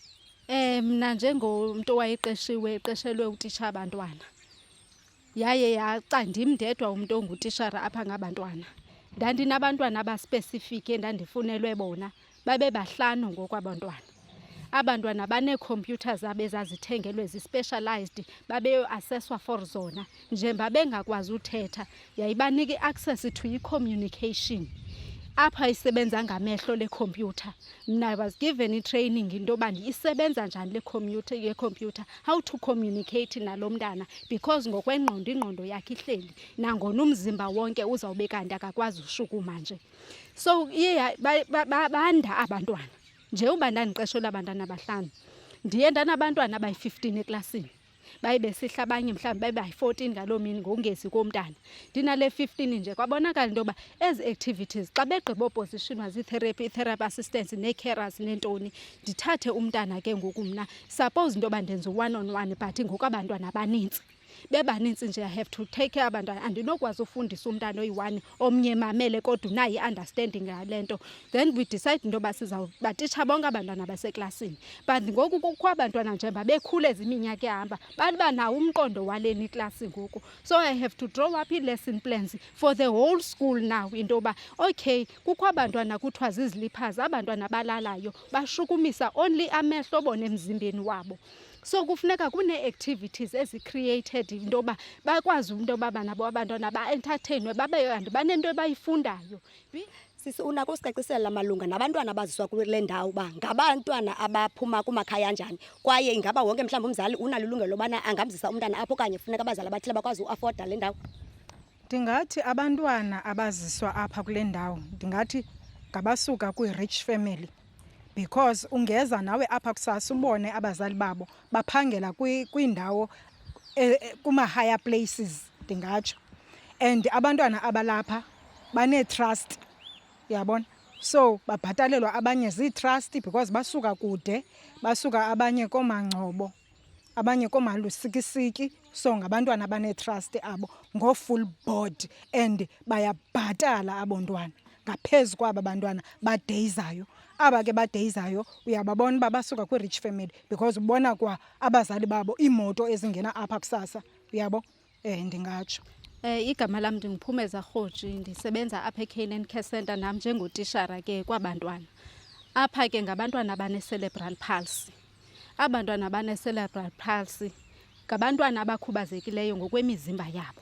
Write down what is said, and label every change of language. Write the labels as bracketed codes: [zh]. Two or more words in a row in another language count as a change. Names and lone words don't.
[xh] Mna njengomntu owayeqeshiwe eqeshelwe utitsha abantwana, yaye yaxa ndim ndedwa umntu ongutishara apha ngabantwana. Ndandinabantwana abaspesifiki endandifunelwe bona, babe 5 ngokwabantwana. Abantwana baneekhompyutha zabo ezazithengelwe zi-specialized, babeyo-assesswa for zona. Njengoba bengakwazi uthetha, yayibanika [en] i-access to i-communication. [xh] Apha isebenza ngamehlo le khompyutha. Mna [en] I was given i-training [xh] into yoba isebenza njani le khompyutha, [en] how to communicate [xh] nalo mntana, because ngokwengqondo ingqondo yakhe ihleli, nangona umzimba wonke uzawube kanti akakwazi ushukuma nje. So iye banda abantwana. Nje uba ndandiqeshelwe abantwana 5, ndiye ndanabantwana abayi-15 eklasini. Baye besihla abanye mhlawumbi babe bayi-14 ngaloo mini ngongezi komntana. Ndinale 15 nje kwabonakala into yoba ezi activities xa begqiba oposishonwa zii-therapy, [en] i-therapy assistants [xh] nee-carers neentoni, ndithathe umntana ke ngoku mna. Suppose into yoba ndenza u-1-on-1 but ngoku abantwana abanintsi. Bebanintsi nje [en] I have to take care abantwana. [xh] Andinokwazi ufundisa umntana oyi-1 omnye mamele kodwa unayo i-understanding ngale nto. [en] Then we decide [xh] into yoba sizawubatitsha bonke abantwana baseklasini. But ngoku kukho abantwana njengoba bekhule ziminyaka ehamba, baba nawo umqondo waleni iklasi ngoku. [en] So I have to draw up ii-lesson plans for the whole school now [xh] into yoba okay, kukho abantwana kuthiwa ziziliphazi, abantwana balalayo bashukumisa only amehlo bona emzimbeni wabo. So kufuneka kune-activities ezi-created into yoba bakwazi into yoba nabo abantwana ba-entertainwe, banento abayifundayo. Sisi unako usicacisela malunga nabantwana abaziswa kule ndawo uba ngabantwana abaphuma kumakhaya njani, kwaye ingaba wonke mhlawumbi umzali unalo ilungelo lobana angamzisa umntana apho okanye funeka abazali abathile bakwazi uafoda le ndawo? Ndingathi abantwana abaziswa apha kule ndawo ndingathi ngabasuka [en] kwi-rich family, [xh] because ungeza nawe apha kusasa ubone abazali babo baphangela kwiindawo [en] kuma-higher places [xh] ndingatsho, and abantwana abalapha banee-trust, yabona. So babhatalelwa abanye zii-trust because basuka kude, basuka abanye koomangcobo, abanye koomalusikisiki. So ngabantwana abanee-trust abo [en] ngo-full board, [xh] and bayabhatala abontwana ngaphezu kwaba bantwana badeyizayo. Aba ke badeyizayo uyababona uba basuka [en] kwi-rich family [xh] because ubona kwa abazali babo iimoto ezingena apha kusasa, uyabo. Ndingatsho. Igama lam ndinguPhumeza Rhoji, ndisebenza apha eCANAAN Care Centre nam njengotishara ke kwabantwana. Apha ke ngabantwana [en] abane-cerebral palsy. [xh] Abantwana [en] abane-cerebral palsy [xh] ngabantwana abakhubazekileyo ngokwemizimba yabo.